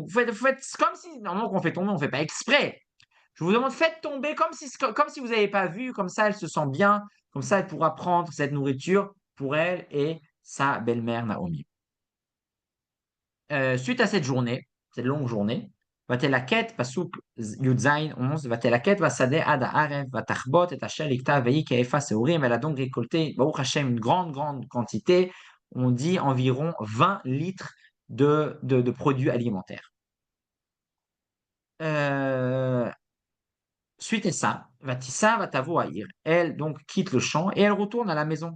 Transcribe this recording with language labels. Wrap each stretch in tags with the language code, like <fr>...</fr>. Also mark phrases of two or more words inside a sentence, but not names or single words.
<fr>Vous faites comme si, normalement, qu'on fait tomber, on ne fait pas exprès. Je vous demande, faites tomber comme si vous n'avez pas vu, comme ça elle se sent bien, comme ça elle pourra prendre cette nourriture pour elle et sa belle-mère Naomi. Suite à cette longue journée,</fr> <he>ותלקט, פסוק י"ז 11, ותלקט בשדה עד הערב, ותחבוט את אשר לקטה ויהי כאפה שעורים.</he> <fr>Elle a donc récolté,</fr> <he>ברוך השם,</he> <fr>une grande quantité, on dit environ 20 litres de produits alimentaires. Suite à ça,</fr> <he>ותשא ותבוא העיר,</he> <fr>elle donc quitte le champ et elle retourne à la maison.</fr>